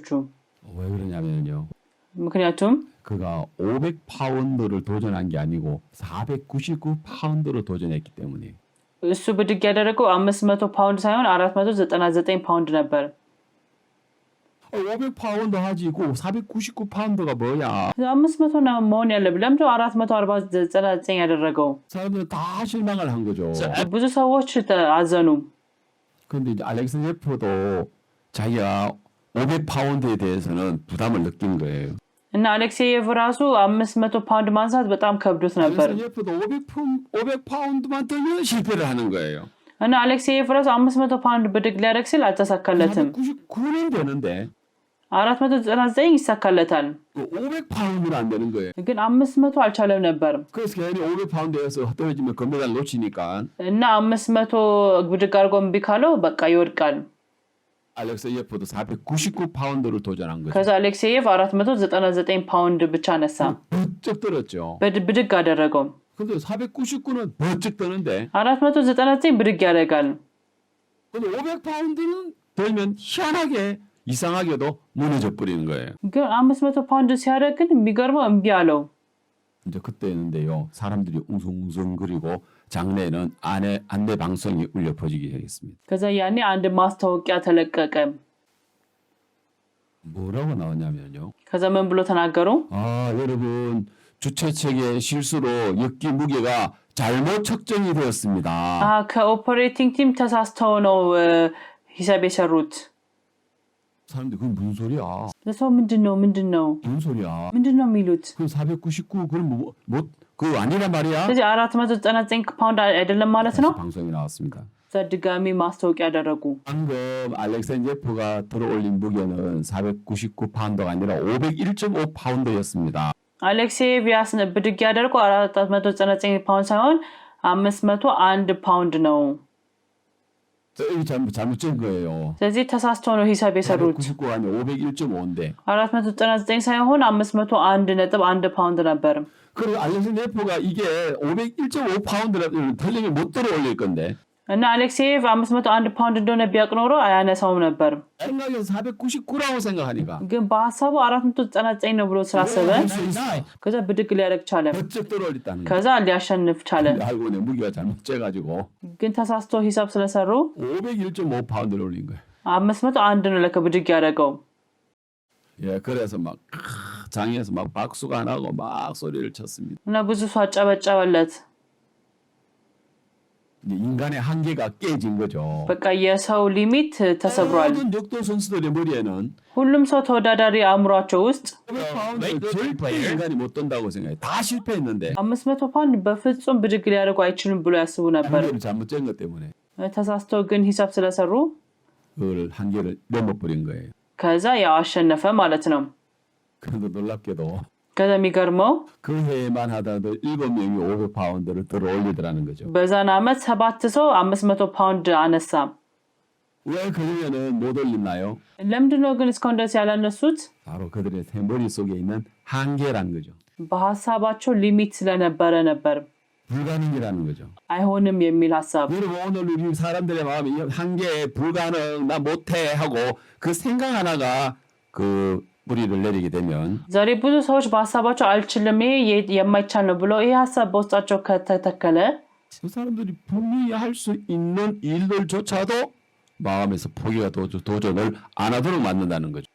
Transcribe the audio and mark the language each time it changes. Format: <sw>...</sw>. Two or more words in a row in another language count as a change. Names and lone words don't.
<ko>왜 그러냐면요.</ko> <am>ምክንያቱም</am> <ko>그가 500파운드를 도전한 게 아니고 499파운드로 도전했기 때문에.</ko> <am>እሱ ብድግ ያደረገው 500 ፓውንድ ሳይሆን 499 ፓውንድ ነበር።</am> <ko>500파운드 하지고 499파운드가 뭐야?</ko> <am>500 ነው መሆን ያለበት። ለምንድን ነው 499 ያደረገው?</am> <ko>사람들은 다 실망을 한 거죠.</ko> <am>ብዙ ሰዎች አዘኑ።</am> <ko>근데 이제 알렉산제프도 자기가 500파운드에 대해서는 부담을 느낀 거예요.</ko> <am>እና አሌክሴየቭ ራሱ 500 ፓውንድ ማንሳት በጣም ከብዶት ነበር።</am> <ko>알렉산제프도 500파운드만 들면 실패를 하는 거예요.</ko> <am>እና አሌክሴየቭ ራሱ 500 ፓውንድ ብድግ ሊያደርግ ሲል አልተሳካለትም።</am> <ko>499는 되는데</ko> <am>499 ይሳካለታል።</am> <ko>500파운드는 안 되는 거예요.</ko> <am>ግን 500 አልቻለም ነበር።</am> <ko>그래서 괜히 500파운드에서 떨어지면 금메달 놓치니까</ko> <am>እና 500 ብድግ አድርጎ እምቢ ካለው በቃ ይወድቃል።</am> <ko>알렉산제프도 499파운드를 도전한 거죠.</ko> <am>ከዛ አሌክሴየቭ 499 ፓውንድ ብቻ ነሳ።</am> <ko>번쩍 들었죠.</ko> <am>ብድግ አደረገው።</am> <ko>근데 499는 번쩍 뜨는데</ko> <am>499 ብድግ ያደርጋል።</am> <ko>근데 500파운드는 들면 희한하게 이상하게도 무너져 버리는 거예요.</ko> <am>ግን 500 ፓውንድ ሲያደርግ ግን የሚገርመው እምቢ አለው።</am> <ko>이제 그때였는데요. 사람들이 웅성웅성거리고 장내에는 안내 방송이 울려 퍼지기 시작했습니다.</ko> <am>ከዛ ያኔ አንድ ማስታወቂያ ተለቀቀ።</am> <ko>뭐라고 나왔냐면요.</ko> <am>ከዛ ምን ብሎ ተናገሩ?</am> <ko>여러분 주최 측의 실수로 역기 무게가 잘못 측정이 되었습니다.</ko> <en>operating team</en> <am>ተሳስተው ነው ሂሳብ የሰሩት።</am> <ko>사람들이 그게 무슨 소리야?</ko> <am>ለሰው ምንድነው</am> <ko>무슨 소리야?</ko> <am>ምንድነው የሚሉት?</am> <ko>그 499 그건 그거 아니란 말이야?</ko> <am>ስለዚህ 499 ፓውንድ አይደለም ማለት ነው።</am> <ko>방송이 나왔습니다.</ko> <am>ከዛ ድጋሚ ማስታወቂያ ያደረጉ።</am> <ko>방금 알렉산제프가 들어올린 무게는 499파운드가 아니라 501.5파운드였습니다.</ko> <am>አሌክሴየቭ ብድግ ያደረገው 499 ፓውንድ ሳይሆን 501 ፓውንድ ነው።</am> <ko>여기 잘못 짠 거예요.</ko> <am>ስለዚህ ተሳስተው ነው ሂሳብ የሰሩት።</am> <ko>499가 아니라 501.5인데.</ko> <am>499 ሳይሆን 501.1 ፓውንድ ነበር።</am> <ko>그리고 알렉산제프가 이게 501.5파운드라도 틀리면 못 들어올릴 건데.</ko> <am>እና አሌክሴየቭ 501 ፓውንድ እንደሆነ ቢያውቅ ኖሮ አያነሳውም ነበር።</am> <ko>생각에서 499라고 생각하니까.</ko> <am>ግን በሐሳቡ 499 ነው ብሎ ስላሰበ ከዛ ብድግ ሊያደርግ ቻለ።</am> <ko>번쩍 들어올렸다는 거야.</ko> <am>ከዛ ሊያሸንፍ ቻለ።</am> <ko>알고 보니 무게가 잘못 재가지고</ko> <am>ግን ተሳስቶ ሂሳብ ስለሰሩ</am> <ko>501.5파운드를 올린 거예요.</ko> <am>501 ነው ለከ ብድግ ያደረገው።</am> <ko>예, 그래서 막 장에서 막 박수가 나고 막 소리를 쳤습니다.</ko> <am>እና ብዙ ሰው አጨበጨበለት።</am> <ko>인간의 한계가 깨진 거죠.</ko> <am>በቃ የሰው ሊሚት ተሰብሯል።</am> <ko>모든 역도 선수들의 머리에는</ko> <am>ሁሉም ሰው ተወዳዳሪ አእምሯቸው ውስጥ</am> <ko>500파운드 절대 인간이 못 던다고 생각해. 다 실패했는데</ko> <am>500 ፓውንድ በፍጹም ብድግ ሊያደርጉ አይችልም ብሎ ያስቡ ነበር።</am> <ko>한계를 잘못 잰 것 때문에</ko> <am>ተሳስተው ግን ሂሳብ ስለሰሩ</am> <ko>그걸 한계를 넘어버린 거예요.</ko> <am>ከዛ ያው አሸነፈ ማለት ነው።</am> <ko>그런데 놀랍게도</ko> <am>ከዛ የሚገርመው</am> <ko>그 해에만 하더라도 7명이 500파운드를 들어 올리더라는 거죠.</ko> <am>በዛን ዓመት 7 ሰው 500 ፓውንድ አነሳ።</am> <ko>왜 그러면은 못 올렸나요?</ko> <am>ለምንድነው ግን እስካሁን ድረስ ያላነሱት?</am> <ko>바로 그들의 머릿속에 있는 한계란 거죠.</ko> <am>በሐሳባቸው ሊሚት ስለነበረ ነበር።</am> <ko>불가능이라는 거죠.</ko> <am>አይሆንም የሚል ሐሳብ።</am> <ko>여러분 오늘 우리 사람들의 마음이 한계, 불가능, 나 못해 하고 그 생각 하나가 그 뿌리를 내리게 되면</ko> <am>ዛሬ ብዙ ሰዎች በሐሳባቸው አልችልም ይሄ የማይቻል ነው ብሎ ይሄ ሐሳብ በውስጣቸው ከተተከለ</am> <ko>그 사람들이 분명히 할 수 있는 일들조차도 마음에서 포기가 도전을 안 하도록 만든다는 거죠.</ko>